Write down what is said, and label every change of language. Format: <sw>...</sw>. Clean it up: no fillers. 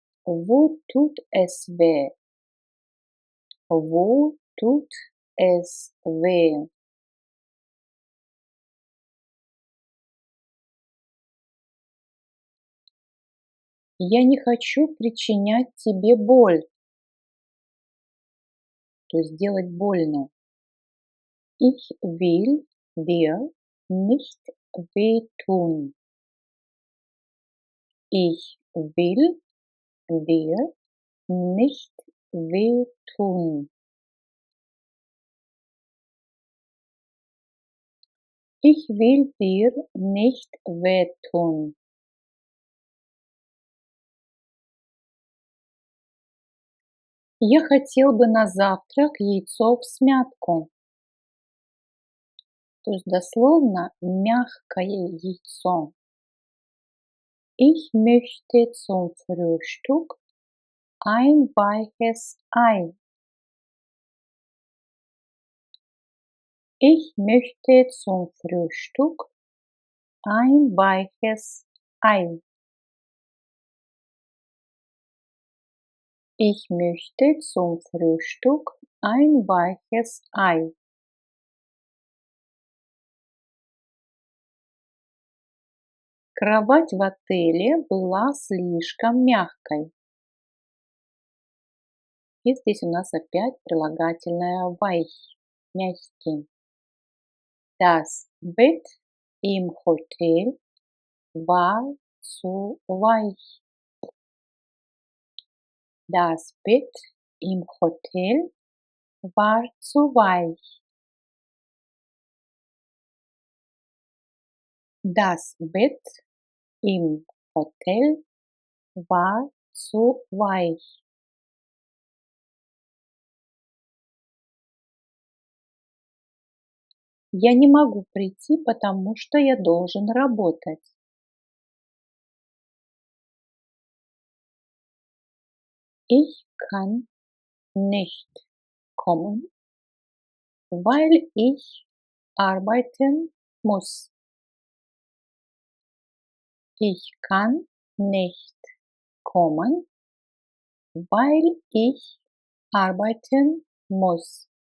<de>Wo tut es weh? Wo tut es weh?</de> <ru>Я не хочу причинять тебе боль, то есть делать больно.</ru> <de>Ich will dir nicht wehtun. Ich will dir nicht wehtun. Ich will dir nicht wehtun.</de> <ru>Я хотел бы на завтрак яйцо всмятку. То есть дословно мягкое яйцо.</ru> <de>Ich möchte zum Frühstück ein weiches Ei. Ich möchte zum Frühstück ein weiches Ei. Ich möchte zum Frühstück ein weiches Ei.</de> <ru>Кровать в отеле была слишком мягкой. И здесь у нас опять прилагательное weich, мягкий.</ru> <de>Das Bett im Hotel war zu weich. Das Bett im Hotel war zu weich. Das Bett im Hotel war zu weich.</de> <ru>Я не могу прийти, потому что я должен работать.</ru> <de>Ich kann nicht kommen, weil ich arbeiten muss. Ich kann nicht kommen, weil ich arbeiten muss.</de>